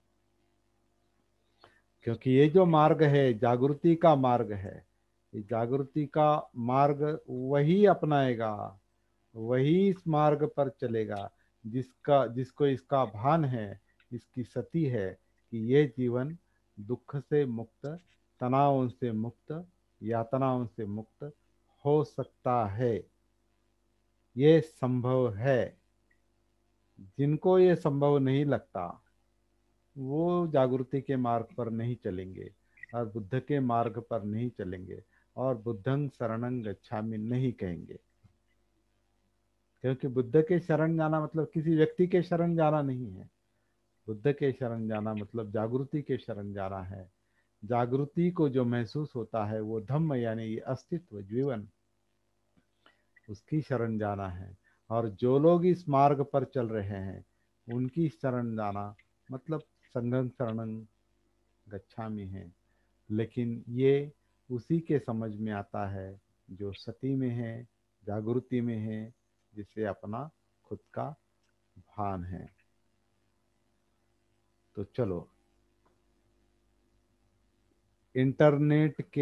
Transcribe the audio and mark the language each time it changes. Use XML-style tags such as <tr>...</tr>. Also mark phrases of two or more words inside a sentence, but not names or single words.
<hi>क्योंकि ये जो मार्ग है जागृति का मार्ग है, ये जागृति का मार्ग वही अपनाएगा, वही इस मार्ग पर चलेगा जिसको इसका भान है, इसकी सती है कि ये जीवन दुख से मुक्त, तनावों से मुक्त, यातनाओं से मुक्त हो सकता है, ये संभव है। जिनको ये संभव नहीं लगता वो जागृति के मार्ग पर नहीं चलेंगे और बुद्ध के मार्ग पर नहीं चलेंगे और</hi> <pi>बुद्धं शरणं गच्छामि</pi> <hi>नहीं कहेंगे। क्योंकि बुद्ध के शरण जाना मतलब किसी व्यक्ति के शरण जाना नहीं है, बुद्ध के शरण जाना मतलब जागृति के शरण जाना है। जागृति को जो महसूस होता है वो धम्म यानी ये अस्तित्व जीवन, उसकी शरण जाना है। और जो लोग इस मार्ग पर चल रहे हैं उनकी शरण जाना मतलब</hi> <pi>संघं शरणं गच्छामि</pi> <hi>है। लेकिन ये उसी के समझ में आता है जो सती में है, जागृति में है, जिसे अपना खुद का भान है। तो चलो, इंटरनेट के</hi>